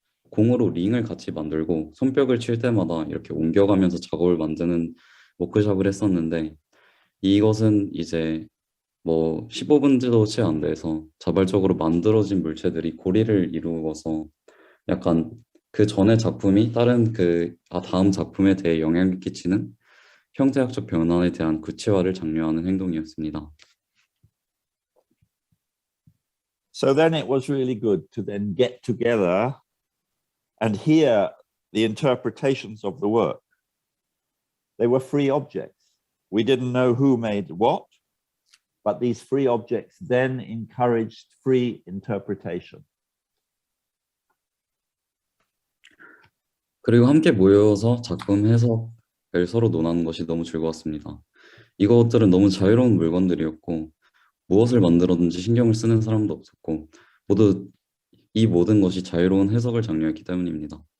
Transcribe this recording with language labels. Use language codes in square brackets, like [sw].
[ko] 공으로 링을 같이 만들고 손뼉을 칠 때마다 이렇게 옮겨가면서 작업을 만드는 워크숍을 했었는데 이것은 이제 15분도 채 안 돼서 자발적으로 만들어진 물체들이 고리를 이루어서 약간 그 전의 작품이 다른 다음 작품에 대해 영향을 끼치는 형태학적 변화에 대한 구체화를 장려하는 행동이었습니다. [en] So then it was really good to then get together and hear the interpretations of the work. They were free objects. We didn't know who made what, but these free objects then encouraged free interpretation. [ko] 그리고 함께 모여서 작품 해석을 서로 논하는 것이 너무 즐거웠습니다. 이것들은 너무 자유로운 물건들이었고 무엇을 만들었는지 신경을 쓰는 사람도 없었고 모두 이 모든 것이 자유로운 해석을 장려했기 때문입니다.